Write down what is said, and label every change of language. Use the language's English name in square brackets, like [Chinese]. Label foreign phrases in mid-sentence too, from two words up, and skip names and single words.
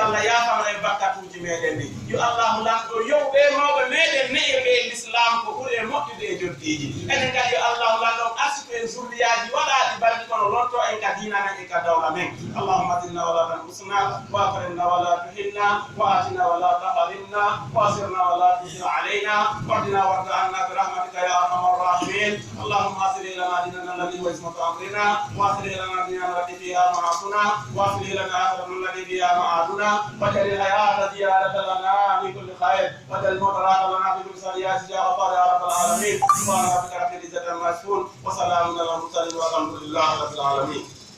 [Fula] Allah yafama en bakkatuji meɗen ɗi yo Allahu lamɗo yowɓe mawɓe meɗen ne'irɓe e l'islam ko ɓuuri e moƴƴude e joddiji enen kadi yo Allahu lamɗo arsuku en zurriyaji waɗaɗi balɗi kono lonto en ka dina men e ka dawla men [Arabic] اللهم آتنا ولا تنقصنا وأكرمنا ولا تهنا وآتنا ولا تحرمنا وأسرنا ولا تجن علينا واهدنا وارض عنا برحمتك يا أرحم الراحمين اللهم أصلح لنا ديننا الذي هو عصمة أمرنا وأصلح لنا ديننا التي فيها معاصنا وأصلح لنا آخرتنا التي فيها معادنا واجعل الحياة زيادة لنا في كل خير واجعل الموت راحة لنا في كل سيئات يا غفار يا رب العالمين سبحان ربك رب العزة عما يصفون وسلام على المرسلين والحمد لله رب العالمين